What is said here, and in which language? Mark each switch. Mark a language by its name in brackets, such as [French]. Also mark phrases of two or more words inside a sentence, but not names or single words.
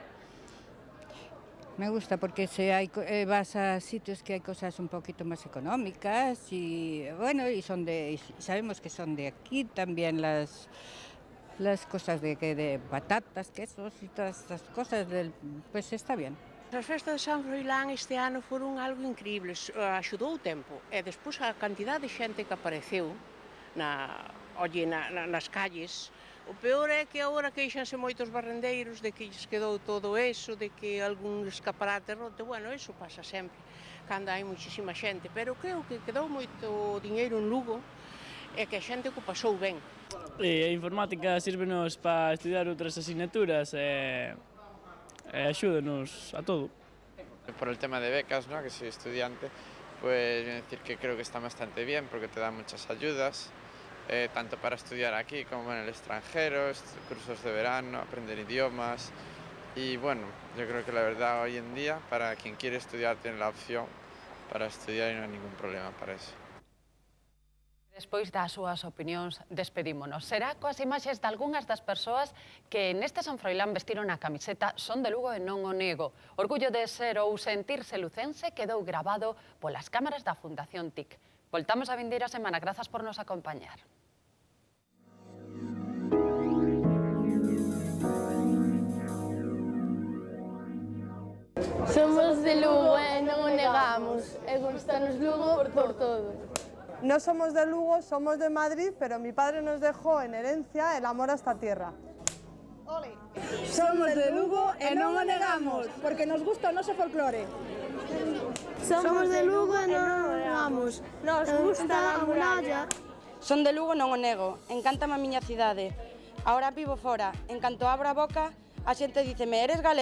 [Spanish] Me gusta porque vas a sitios que hay cosas un poquito más económicas y bueno, y sabemos que son de aquí también las cosas de patatas, quesos y todas estas cosas, pues está bien. [Galician] As festas de San Froilán este ano foron algo increíbles, axudou o tempo e despois a cantidad de xente que apareceu nas calles. O peor é que agora queixanse moitos barrendeiros de que lles quedou todo eso, de que algún escaparate roto. Bueno, eso pasa sempre, cando hai muchísima xente, pero creo que quedou moito diñeiro en Lugo e que a xente o pasou ben. A informática sírvenos para estudiar outras asignaturas e axúdanos a todo. [Spanish] Por el tema de becas, ¿no? Que soy estudiante, pues decir que creo que está bastante bien porque te dan muchas ayudas. Tanto para estudiar aquí como en el extranjero, cursos de verano, aprender idiomas y bueno, yo creo que la verdad hoy en día para quien quiere estudiar tiene la opción para estudiar y no hay ningún problema para eso. [Galician] Despois das súas opinións, despedímonos. Será coas imaxes de algunhas das persoas que neste San Froilán vestiron a camiseta Son de Lugo e non o nego. Orgullo de ser ou sentirse lucense quedou grabado polas cámaras da Fundación TIC. Voltamos a vindeira semana. Grazas por nos acompañar. Somos de Lugo e non o negamos, e gustanos Lugo por todo. [Spanish] No somos de Lugo, somos de Madrid, pero mi padre nos dejó en herencia el amor a esta tierra. ¡Ole! [Galician] Somos de Lugo e non o negamos, porque nos gusta o noso folclore. Somos de Lugo e non o negamos, nos gusta a muralla. Son de Lugo e non o nego, encántame a miña cidade. Ahora vivo fora, en canto abro a boca, a xente díceme, eres galega?